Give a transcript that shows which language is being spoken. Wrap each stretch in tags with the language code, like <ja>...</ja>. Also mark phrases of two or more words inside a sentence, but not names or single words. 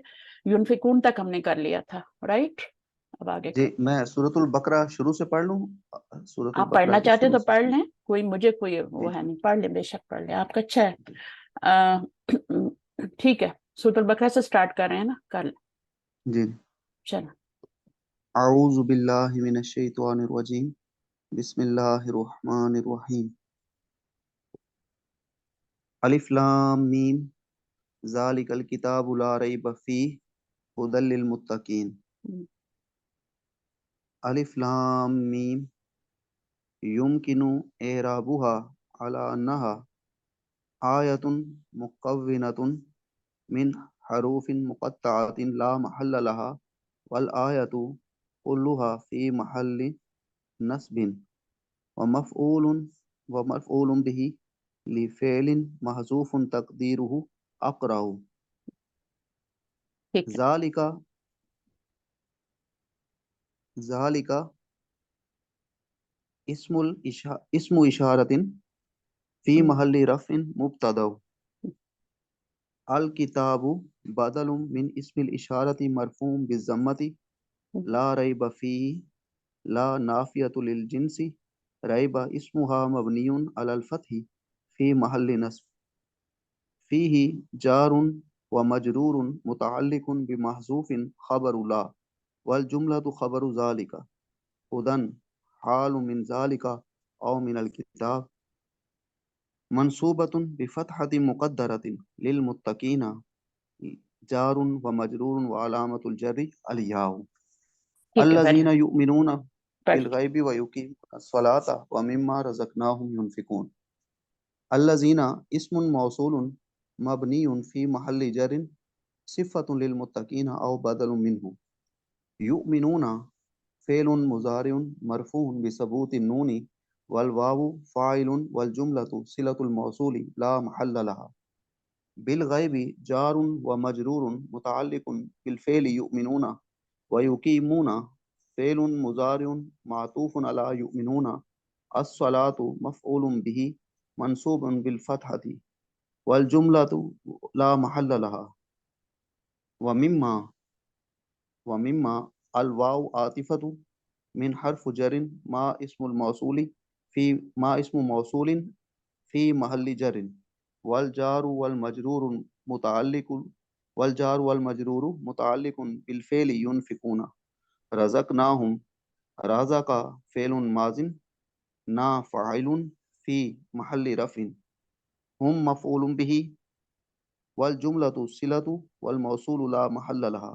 <ur>یونفقون تک ہم نے کر لیا تھا، رائٹ? اب آگے जी, کرتے ہیں. میں سورۃ البقرہ شروع سے پڑھ لوں? सूरतुल आप बकरा पढ़ना के चाहते शुरू तो से। پڑھ لیں، مجھے کوئی وہ जी ہے نہیں، پڑھ لیں، بے شک پڑھ لیں، آپ کا اچھا ہے۔ ا، ٹھیک ہے، سورۃ البقرہ سے اسٹارٹ کر رہے ہیں نا، کر لیں. जी। चलो।</ur> <ar>أعوذ بالله من الشيطان الرجيم، بسم الله الرحمن الرحيم. الم، ذلك الكتاب لا ريب فيه، هدى للمتقين. الم، يمكن إعرابها على أنها آية مكونة من حروف مقطعة لا محل لها والآية كلها في محل نصب و مفعول به لفعل محذوف تقديره أقرأ.</ar> <ur>ٹھیک ہے.</ur> <ar>ذلك اسم إشارة في محل رفع مبتدأ. الكتاب بدل من اسم الإشارة مرفوع بالضمة لا ريب فيه لا نافية للجنس ريب اسمها مبني على الفتح في محل نصب. فيه جار ومجرور متعلق بمحذوف خبر لا والجملة خبر ذلك هدى حال من ذلك أو من الكتاب منصوبة بفتحة مقدرة للمتقين جار ومجرور وعلامة الجر الياء.</ar> <ur>ٹھیک ہے,</ur> <ar>الذين يؤمنون</ar> <ur>पढ़।</ur> <ar>بالغيب ويقيمون الصلاة ومما رزقناهم ينفقون. الذين اسم موصول مبني في محل جر صفة للمتقين أو بدل منه. يؤمنون فعل مضارع مرفوع بثبوت النون والواو فاعل والجملة صلة الموصول لا محل لها. بالغيب جار ومجرور متعلق بالفعل يؤمنون ويقيمون فعل مضارع معطوف على يؤمنون الصلاة مفعول به منصوب بالفتحة والجملة لا محل لها. ومما الواو عاطفة من حرف جر ما اسم الموصول في محل جر والجار والمجرور متعلق بالفعل ينفقون. رزقناهم رزق فعل ماض نا فاعل في محل رفع هم مفعول به والجملة صلة والموصول لا محل لها.</ar>